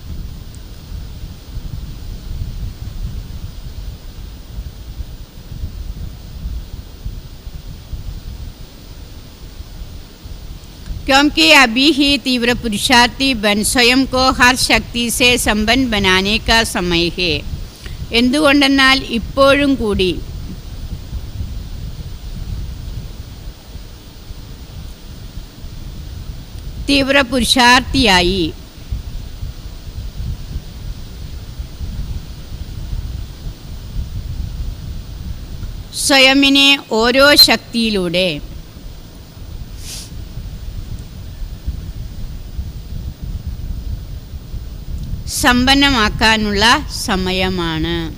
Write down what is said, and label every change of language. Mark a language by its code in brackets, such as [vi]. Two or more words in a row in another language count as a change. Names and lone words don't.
[hi] क्योंकि अभी ही तीव्र पुरुषार्थी बन स्वयं को हर शक्ति से संपन्न बनाने का समय है. [ml] എന്തുകൊണ്ടെന്നാൽ ഇപ്പോഴും കൂടി തീവ്ര പുരുഷാർത്ഥിയായി സ്വയമിനെ ഓരോ ശക്തിയിലൂടെ സമ്പന്നമാക്കാനുള്ള സമയമാണ്.